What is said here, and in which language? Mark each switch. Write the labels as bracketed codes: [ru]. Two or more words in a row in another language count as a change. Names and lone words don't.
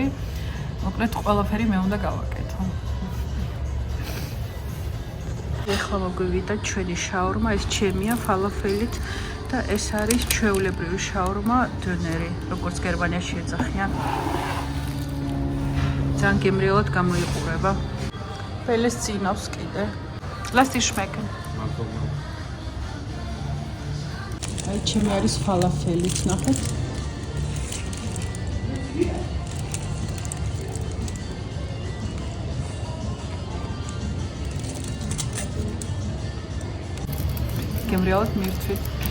[ka] მოკლედ ყველაფერი მე უნდა გავაკეთო. ეხლა მოგვივიდა ჩვენი შაურმა, ეს ჩემია ფალაფელით და ეს არის ჩვეულებრივი შაურმა დონერი, როგორც გერმანიაში ეძახიან. ძალიან გემრიელად გამოიყურება. ველეს წინავს კიდე. [de] Lass dich schmecken. [ka] აი ჩემი არის ფალაფელით, ნახეთ. გემრიელად მირთვით.